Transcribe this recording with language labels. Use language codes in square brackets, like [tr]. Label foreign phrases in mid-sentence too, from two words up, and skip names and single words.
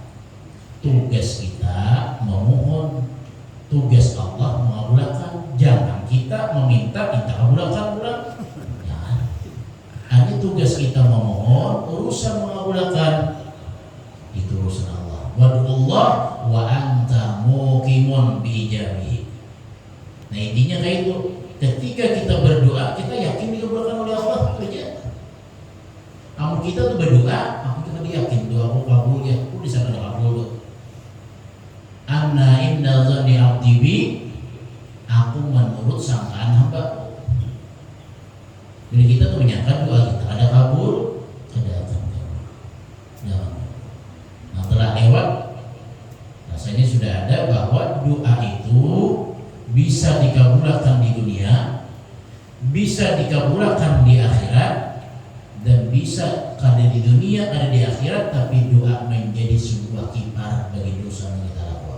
[id] Tugas kita memohon, tugas Allah mengabulkan. Jangan kita meminta kita kabulkan pulang. Jangan. Hanya tugas kita memohon, urusan mengabulkan itu urusan Allah. [ar] ادعوا الله وأنت مقيم بإجابته. [id] Nah, intinya kayak itu. Ketika kita berdoa, kita yakin dikabulkan oleh Allah saja. [bjn] Amun kita tuh berdoa, aku kita yakin doa aku kabul ya. Aku bisa kena kabul. [ar] أنا إن ظني عبدي بي, [id] aku menurut sangkaan hamba. Jadi kita tuh menyangka doa kita ada kabul, ada akan kabul. Jangan. Nah, telah lewat, rasanya sudah ada bahwa doa itu bisa dikabulkan di dunia, bisa dikabulkan di akhirat, dan bisa ada di dunia, ada di akhirat, tapi doa menjadi sebuah kiparat bagi dosa yang kita lakukan.